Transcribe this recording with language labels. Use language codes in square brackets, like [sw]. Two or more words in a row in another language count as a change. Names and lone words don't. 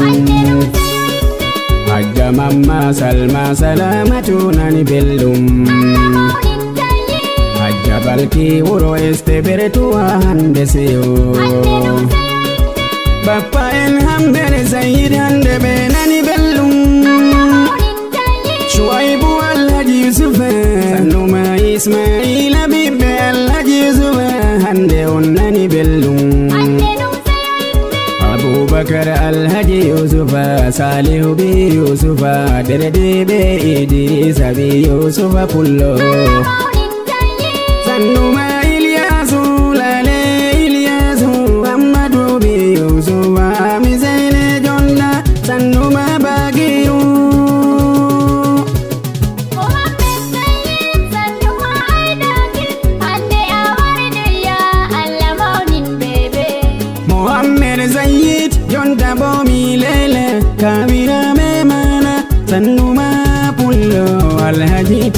[ff] Hajja mamma salma salamatu nani bellum Hajja balki wuro esteberetua hande seyo Bappa en hambe Zayyid hande be nani bellum Shuaibu Alhaji Yusufa Sanuma Ismaila bibbe Alhaji Yusufa hande onnani bellum Abubakar Alhaji Yusufa Salihu bi Yusufa Derede be Idrisa bi Yusufa pullo Sanuma Ilyasu lale Ilyasu Amadu bi Yusufa Mizene Jonda Sanuma Bagiyu Muhammad Zayyid Jonda bomi lele Kabira memana Sanuma pullo Alhaji